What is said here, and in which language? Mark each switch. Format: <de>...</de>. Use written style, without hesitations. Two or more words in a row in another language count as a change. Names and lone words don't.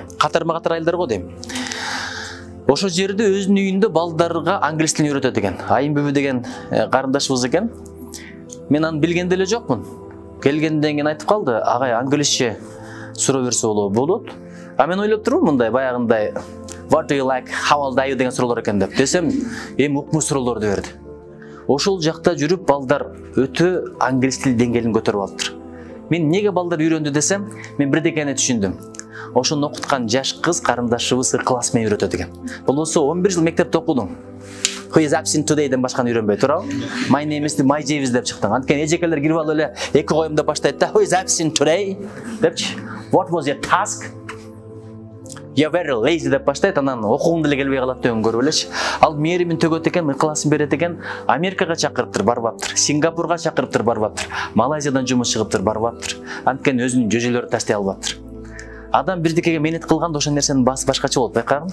<ky>Катарма-катар айылдар го дейм. Ошо жерде өзүнүн үйүндө балдарга англис тилин үйрөтөт экен. Айым бүбү деген карындашыбыз экен. Мен аны билген деле жокмун. Келгенден кийин айтып калды, агай англисче суроо берсе болот. А мен ойлоп турмун мындай баягындай</ky> <en>What do you like? How old are you</en> <ky>деген суроолор экен деп. Десем, укмуш суроолорду берди. Ошол жакта жүрүп балдар өтө англис тил деңгээлин көтөрүп алыптыр. Мен неге балдар үйрөндү десем, мен бирдекени түшүндүм. Ошону окуткан жаш кыз карындашыбыз ыкылас менен үйрөтөт экен. Болбосо 11 жыл мектепте окудуң.</ky> <en>Who is absent today</en> <ky>ден башканы үйрөнбөй туурабы?</ky> <en>My name is my James</en> <ky>деп чыктың. Анткени эжекелер кирип алып эле эки коем деп баштайт да.</ky> <en>Who is absent today депчи. What was your task? You're very lazy</en> <ky>деп баштайт, анан окугум деле келбей калат дегенди көрүп элечи. Ал мээримин төгөт экен, ыкыласын берет экен. Америкага чакырыптыр, барбаптыр. Сингапурга чакырыптыр, барбаптыр. Малайзиядан жумуш чыгыптыр, барбаптыр. Анткени өзүнүн жөжөлөрүн таштай албаптыр. Адам бирдикеге менет кылганда ошол нерсенин баасы башкача болот, байкагын.</ky>